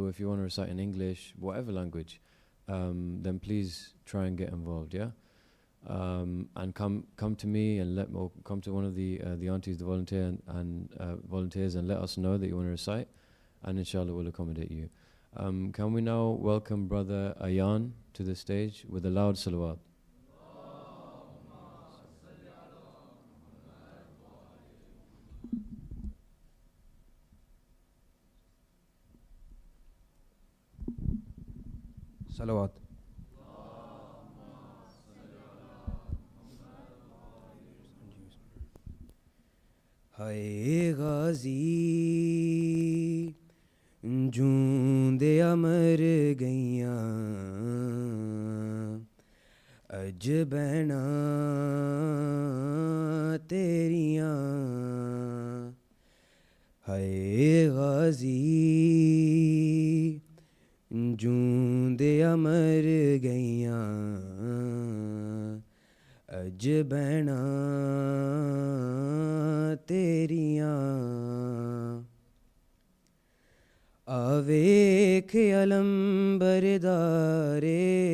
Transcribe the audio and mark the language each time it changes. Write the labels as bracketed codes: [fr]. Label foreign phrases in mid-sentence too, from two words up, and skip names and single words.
[en] If you want to recite in English, whatever language, then please try and get involved, yeah? And come to me and come to one of the aunties, the volunteers, and let us know that you want to recite, and inshallah we'll accommodate you. Can we now welcome Brother Ayan to the stage with a loud salawat? Salawat. [pa] ਹਾਏ ਗਾਜ਼ੀ ਜੂੰਦੇ ਅਮਰ ਗਈਆਂ ਅੱਜ ਬੈਨਾ ਤੇਰੀਆਂ ਹਾਏ ਗਾਜ਼ੀ ਜੂੰਦੇ ਅਮਰ ਗਈਆਂ ਅੱਜ ਬੈਨਾ ਤੇਰੀਆਂ ਆਵੇਖ ਅਲਮ ਬਰਦਾਰੇ